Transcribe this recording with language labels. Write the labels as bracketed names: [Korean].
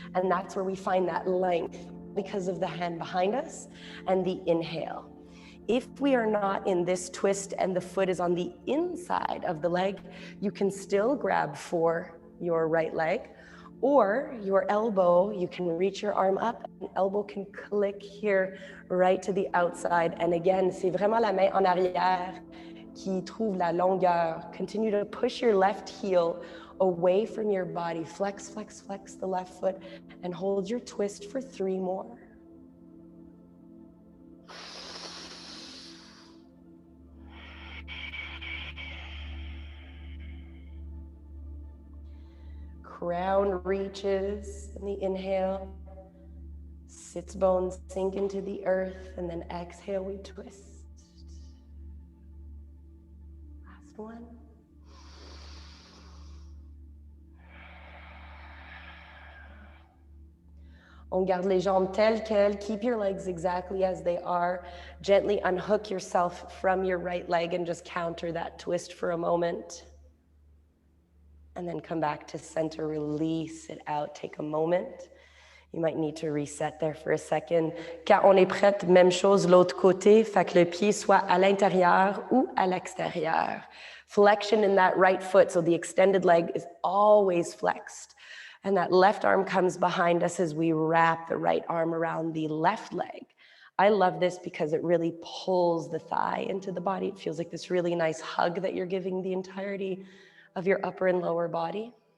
[English] And that's where we find that length because of the hand behind us and the inhale. If we are not in this twist and the foot is on the inside of the leg, you can still grab for your right leg, or your elbow, you can reach your arm up, and elbow can click here right to the outside. And again, [French] c'est vraiment la main en arrière qui trouve la longueur. [English] Continue to push your left heel away from your body. Flex, flex, flex the left foot and hold your twist for 3 more. Crown reaches in the inhale, sits bones sink into the earth, and then exhale, we twist. Last one. [French] On garde les jambes telles quelles. [English] Keep your legs exactly as they are. Gently unhook yourself from your right leg and just counter that twist for a moment. And then come back to center, release it out, take a moment. You might need to reset there for a second. [French] Quand on est prête, même chose l'autre côté, fait que le pied soit à l'intérieur ou à l'extérieur. [English] Flexion in that right foot, so the extended leg is always flexed. And that left arm comes behind us as we wrap the right arm around the left leg. I love this because it really pulls the thigh into the body. It feels like this really nice hug that you're giving the entirety of your upper and lower body.